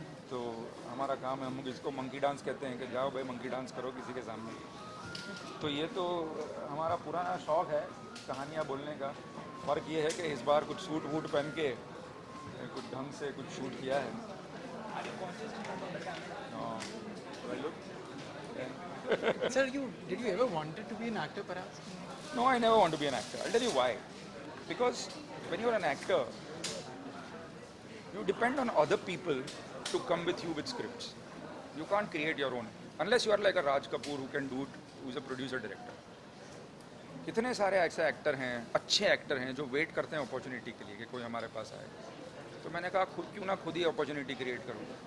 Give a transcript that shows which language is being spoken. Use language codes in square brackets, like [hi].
[hi] तो हमारा काम है, हम इसको मंकी डांस कहते हैं कि जाओ भाई मंकी डांस करो किसी के सामने. तो ये तो हमारा पुराना शौक़ है कहानियाँ बोलने का. फ़र्क ये है कि इस बार कुछ सूट वूट पहन के कुछ ढंग से कुछ शूट किया है. [en] Sir, did you ever wanted to be an actor perhaps? No, I never want to be an actor. I'll tell you why. Because when you're an actor, you depend on other people to come with you with scripts. You can't create your own unless you are like a Raj Kapoor who can do it, who's a producer director. [hi] कितने सारे ऐसे actor हैं, अच्छे actor हैं जो wait करते हैं opportunity के लिए कि कोई हमारे पास आए. तो मैंने कहा क्यों ना खुद ही अपॉर्चुनिटी क्रिएट करूँ.